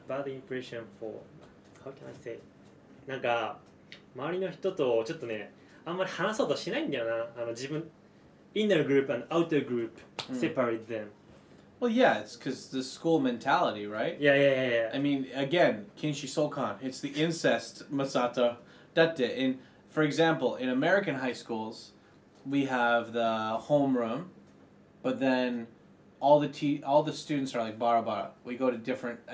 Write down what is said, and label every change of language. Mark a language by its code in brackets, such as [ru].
[en] Bad impression for how can I say? [ja] なんか周りの人とちょっとねあんまり話そうとしないんだよな。自分 [en] inner group and outer group separate them. Well, yeah, it's because the school mentality, right? Yeah. I mean, again, Kinshi Sokan, it's the incest, Masato. For example, in American high schools, we have the homeroom, but then all the students are like bara. We go to different.